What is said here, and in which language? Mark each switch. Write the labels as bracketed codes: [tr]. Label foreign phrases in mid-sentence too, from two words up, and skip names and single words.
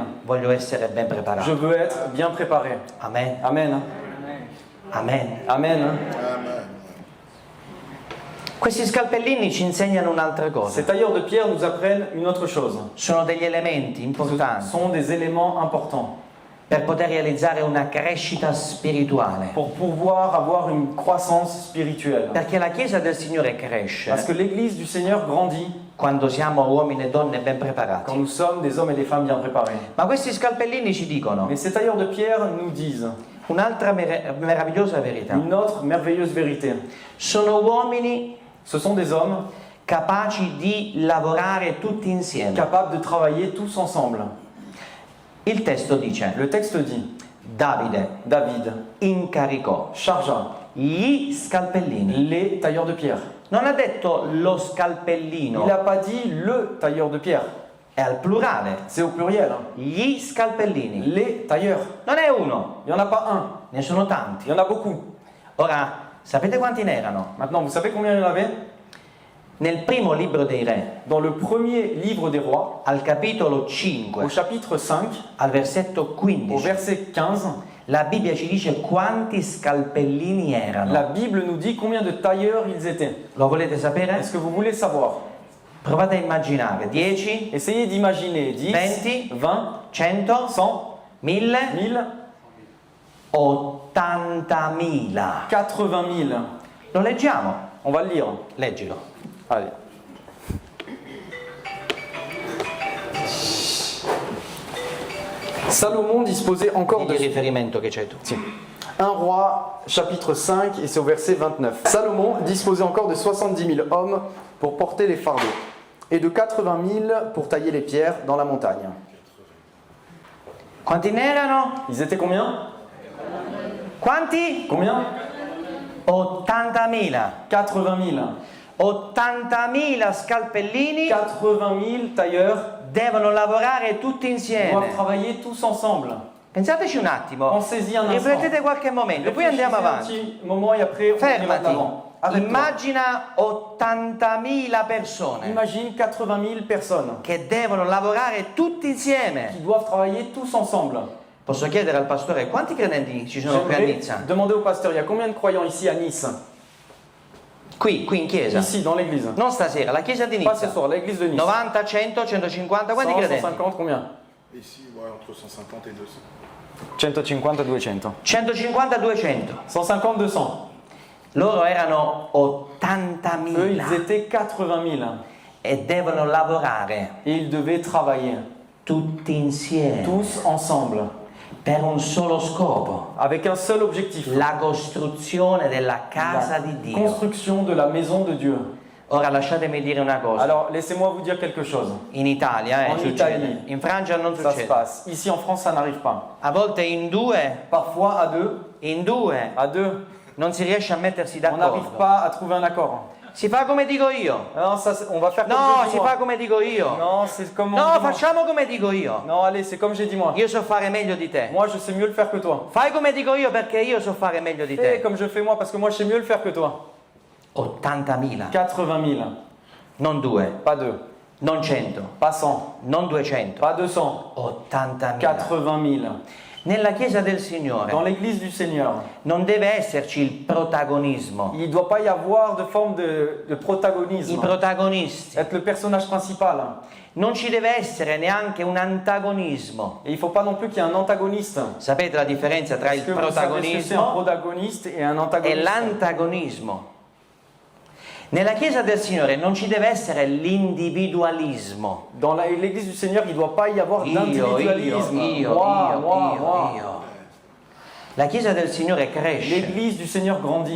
[it] Voglio essere ben [fr] Je [it] preparato. [fr] veux être bien préparé. Amen. Amen. Amen. Amen. [it] Questi scalpellini ci insegnano un'altra [fr] Ces [it] cosa. [fr] tailleurs de pierre nous apprennent une autre chose. [it] Sono degli elementi [fr] Ce [it] importanti [fr] sont des éléments importants [it] per poter realizzare una crescita spirituale. [fr] pour pouvoir avoir une croissance spirituelle. [it] Perché la Chiesa del Signore cresce [fr] Parce que l'Église du Seigneur grandit [it] quando siamo uomini e donne ben [fr] quand [it] preparati. [fr] nous sommes des hommes et des femmes bien préparés. [it] Ma questi scalpellini ci dicono [fr] Mais ces tailleurs de pierre nous disent [it] un'altra meravigliosa verità. [fr] une autre merveilleuse vérité. [it] Sono uomini [fr] Ce sont des hommes [it] capaci di lavorare tutti insieme. [fr] capables de travailler tous ensemble. [it] Il testo dice: [fr] Le texte dit, Davide David [it] incaricò [fr] chargea [it] gli scalpellini. [fr] les tailleurs de pierre. [it] Non ha detto lo [fr] Il [it] scalpellino, [fr] n'a pas dit le tailleur de pierre. [it] è al plurale. [fr] C'est au pluriel. [it] Gli scalpellini. [fr] Les tailleurs. [it] Non è uno, [fr] Il n'y en a pas un, [it] ne sono tanti. [fr] il y en a beaucoup. [it] Ora, sapete quanti ne erano? [fr] Maintenant, vous savez combien il y en avait? [it] Nel primo libro dei re, [fr] Dans le premier livre des rois, [it] al capitolo [fr] au 5, chapitre 5, [it] al versetto [fr] au 15, verset 15, [it] la Bibbia ci dice quanti scalpellini erano. [fr] la Bible nous dit combien de tailleurs ils étaient. [it] Lo volete sapere? [fr] Est-ce que vous voulez savoir? [it] Provate a immaginare 10, [fr] Essayez d'imaginer 10, 20, 20, 100, 100, 1000, 1000, 80.000. 80 000. [it] Lo leggiamo? [fr] On va le lire. [it] Leggilo. [fr] Allez. Salomon disposait encore Di de... [it] riferimento che c'hai tu. [fr] Tiens. 1 roi, chapitre 5, et c'est au verset 29. Salomon disposait encore de 70 000 hommes pour porter les fardeaux, et de 80 000 pour tailler les pierres dans la montagne. [it] Quanti ne erano? [fr] Ils étaient combien? [it] Quanti? [fr] Combien? 80.000. 80 000. [it] 80.000 scalpellini [fr] 80 000 tailleurs [it] devono lavorare tutti [fr] doivent [it] insieme. [fr] travailler tous ensemble. [it] Pensateci un attimo. [fr] Pensez-y un instant. [it] Riflettete qualche momento, poi andiamo [fr] Réfléchissez un [it] avanti. [fr] petit moment et après on ira de [it] Fermati. [fr] l'avant. Arrête-toi. [it] Immagina 80.000 persone [fr] Imagine 80 000 personnes [it] che devono lavorare tutti [fr] qui [it] insieme. [fr] doivent travailler tous ensemble. [it] Posso chiedere al pastore quanti credenti ci sono qui a [fr] J'aimerais Nizza? demander au pasteur, il y a combien de croyants ici à Nice? [it] Qui in chiesa. [fr] Ici, dans l'église. [it] Non stasera, la chiesa di [fr] Pas ce Nizza. soir, l'église de Nice. 90, 100, 150, [it] quanti 100, credenti? 150, [fr] combien? Ici, ouais, entre 150 et 200. 150, 200. 150, 200. 150, 200. [it] Loro erano [fr] Eux, ils 80.000 étaient 80 000. [it] e devono lavorare [fr] Et ils devaient travailler [it] tutti insieme [fr] tous ensemble, [it] per un solo scopo, [fr] avec un seul objectif. [it] la costruzione della casa [fr] La [it] di Dio. [fr] construction de la maison de Dieu. [it] Ora lasciatemi dire una cosa. [fr] Alors, laissez-moi vous dire quelque chose. [it] In Italia [fr] En [it] succede, [fr] Italie. [it] in Francia non [fr] Ça se [it] succede. [fr] passe. Ici, en France, ça n'arrive pas. [it] A volte in due [fr] Parfois, à deux, [it] non si riesce a mettersi [fr] on n'arrive [it] d'accordo. [fr] pas à trouver un accord. [it] Si fa come dico io. [fr] Non, ça, on va faire comme No, j'ai dit si moi. [it] fa come dico io. [fr] Non, c'est comme on No, dit moi. [it] facciamo come dico io. [fr] Non, allez, c'est comme j'ai dit moi. [it] Io so fare meglio di te. [fr] Moi, je sais mieux le faire que toi. [it] Fai come dico io perché io so fare meglio di [fr] Fais te. comme je fais moi, parce que moi, je sais mieux le faire que toi. 80.000, 80 000, [it] non 2, [fr] pas 2, [it] non 100, [fr] pas 100, [it] non 200, [fr] pas 200, 80.000. 80 000. [it] Nella Chiesa del [fr] Dans Signore l'église du Seigneur, [it] non deve esserci il protagonismo, [fr] il ne doit pas y avoir de forme de protagonisme. [it] i protagonisti. [fr] Être le personnage principal. [it] Non ci deve essere neanche un antagonismo. [fr] Et il ne faut pas non plus qu'il y ait un antagoniste. [it] Sapete la differenza tra il [fr] Est-ce que vous savez ce que c'est un protagonismo protagoniste et un e antagoniste? l'antagonismo? [it] Nella Chiesa del Signore non ci deve essere l'individualismo. [fr] Dans l'église du Seigneur, il ne doit pas y avoir d'individualisme. Io. [it] La Chiesa del Signore cresce [fr] L'église du Seigneur grandit.